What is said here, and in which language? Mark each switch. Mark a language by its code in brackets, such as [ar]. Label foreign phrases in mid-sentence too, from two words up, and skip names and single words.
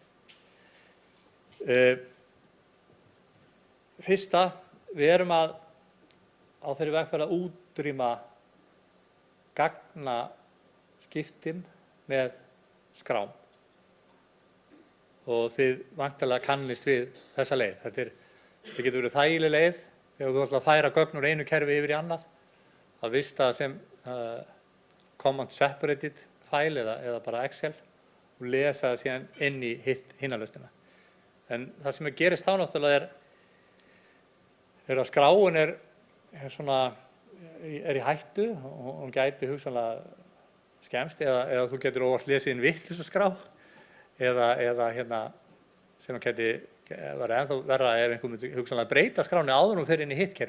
[is] Fyrsta, við erum á þeirri vegferð að útrýma gagnaskiptum með skrám. Og þið væntanlega kannist við þessa leið. Þetta getur verið þægileg leið þegar þú ætlar að færa gögn úr einu kerfi yfir í annað, að vista sem [en] command separated file [is] eða bara Excel og lesa það síðan inn í hina lausnina. En það sem gerist þá náttúrulega að skráin er í hættu og hún gæti hugsanlega skemmst eða þú getur óvart lesið inn vitlausa skrá eða sem gæti verið ennþá verra ef einhver myndi hugsanlega breyta skráni áður en hún fer inn í hitt kerfið.